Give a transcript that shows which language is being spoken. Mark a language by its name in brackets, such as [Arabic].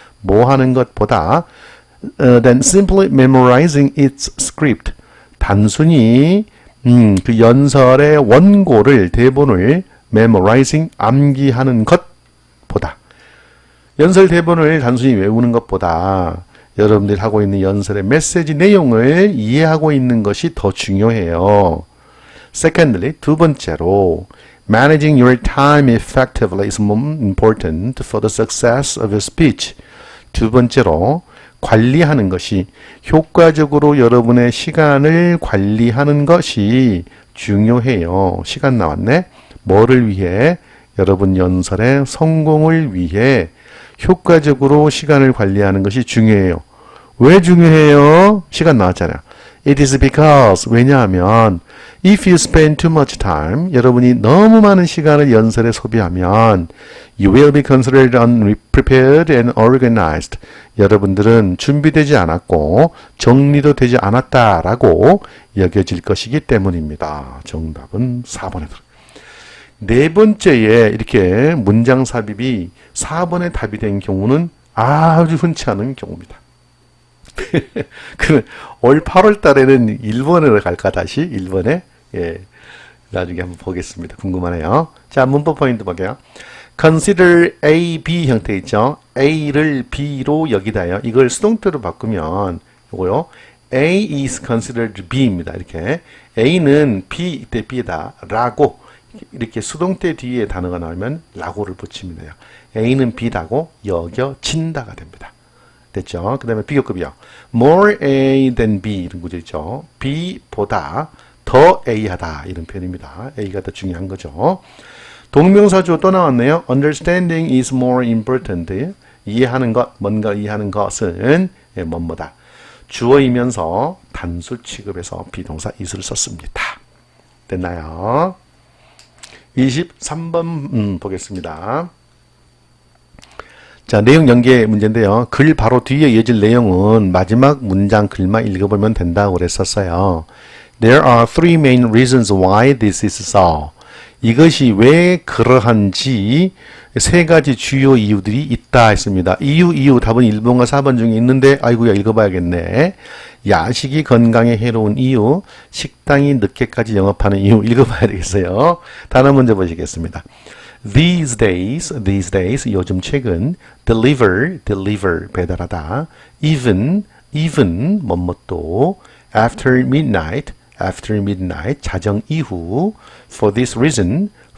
[Korean] 뭐 하는 것보다 [English] than simply memorizing its script [Korean] 단순히 그 연설의 원고를 대본을 memorizing 암기하는 것보다 연설 대본을 단순히 외우는 것보다 여러분들이 하고 있는 연설의 메시지 내용을 이해하고 있는 것이 더 중요해요. [English] Secondly, [Korean] 두 번째로 [English] managing your time effectively is more important for the success of your speech. [Korean] 두 번째로 관리하는 것이 효과적으로 여러분의 시간을 관리하는 것이 중요해요. 시간 나왔네. 뭐를 위해? 여러분 연설의 성공을 위해 효과적으로 시간을 관리하는 것이 중요해요. 왜 중요해요? 시간 나왔잖아요. [English] It is because [Korean] 왜냐하면 [English] if you spend too much time [Korean] 여러분이 너무 많은 시간을 연설에 소비하면 [English] you will be considered unprepared and organized [Korean] 여러분들은 준비되지 않았고 정리도 되지 않았다라고 여겨질 것이기 때문입니다. 정답은 4번에 들어요. 네 번째에 이렇게 문장 삽입이 4번의 답이 된 경우는 아주 흔치 않은 경우입니다. 올 8월 달에는 1번으로 갈까 다시 1번에 예, 나중에 한번 보겠습니다. 궁금하네요. 자, 문법 포인트 볼게요. [English] Consider A, B [Korean] 형태 있죠. A를 B로 여기다요. 이걸 수동태로 바꾸면 이거요. [English] A is considered B입니다. [Korean] 이렇게 A는 B 이때 B다 라고 이렇게 수동태 뒤에 단어가 나오면 라고를 붙이면 돼요. A는 B다고 여겨진다가 됩니다. 됐죠? 그 다음에 비교급이요. [English] More A than B [Korean] 이런 구조 있죠. B보다 더 A하다 이런 표현입니다. A가 더 중요한 거죠. 동명사주 또 나왔네요. [English] Understanding is more important. [Korean] 이해하는 것, 뭔가 이해하는 것은 뭐뭐다. 주어이면서 단수 취급해서 비동사 is를 썼습니다. 됐나요? 23번 보겠습니다. 자, 내용 연계 문제인데요. 글 바로 뒤에 이어질 내용은 마지막 문장 글만 읽어보면 된다고 그랬었어요. [English] There are three main reasons why this is so. [Korean] 이것이 왜 그러한지 세 가지 주요 이유들이 있다 했습니다. 이유 답은 1번과 4번 중에 있는데 아이고야 읽어봐야겠네. 야식이 건강에 해로운 이유, 식당이 늦게까지 영업하는 이유 읽어봐야 되겠어요. 단어 먼저 보시겠습니다. [English] These days, [Korean] 요즘 최근, [English] deliver, [Korean] 배달하다, [English] even, [Korean] 뭐뭐또, [English] after midnight, [Korean] 자정 이후, [English] for this reason,